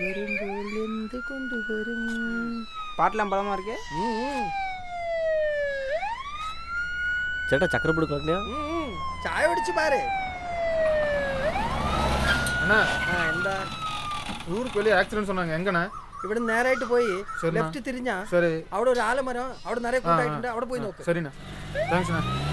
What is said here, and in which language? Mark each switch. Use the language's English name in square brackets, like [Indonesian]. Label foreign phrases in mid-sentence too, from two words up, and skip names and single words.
[Tamil] பாட்டெல்லாம் பலமா இருக்கு. சேட்டா சக்கரை போடு காட்டினியா? சாய அடிச்சு பாரு. அண்ணா இந்த ஊருக்கு வெளியே ஆக்சிடென்ட் சொன்னாங்க. எங்கண்ணா? [Malayalam] ഇവിടെ നേരായിട്ട് പോയി ലെഫ്റ്റ് തിരിഞ്ഞാ അവിടെ ഒരു ആലമരം അവിടെ നിറയെ കൂട്ടായിട്ടുണ്ട്. അവിടെ പോയി നോക്ക്. [Tamil] சரிண்ணா. தேங்க்ஸ்ண்ணா.